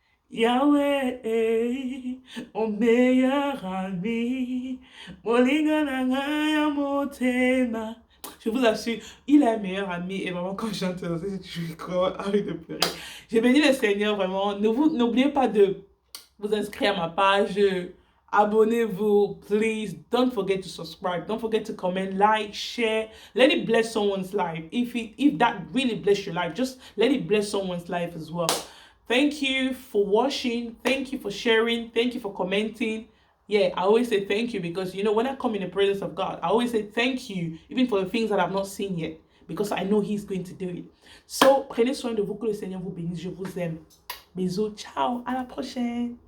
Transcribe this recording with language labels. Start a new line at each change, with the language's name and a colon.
French: Yahweh, mon meilleur ami, mon
Lingala: lingananga motema.
French: Je vous assure, il est un meilleur ami et vraiment quand j'entends ça, je crois envie de pleurer. J'ai béni le Seigneur vraiment. N'oubliez pas de vous inscrire à ma page. Abonnez-vous, please.
English: Don't forget to subscribe. Don't forget to comment, like, share. Let it bless someone's life. If that really bless your life, just let it bless someone's life as well. Thank you for watching. Thank you for sharing. Thank you for commenting. Yeah, I always say thank you because, you know, when I come in the presence of God, I always say thank you, even for the things that I've not seen yet, because I know He's going to do it.
French: So, prenez soin de vous, que le Seigneur vous bénisse. Je vous aime. Bisous, ciao, à la prochaine.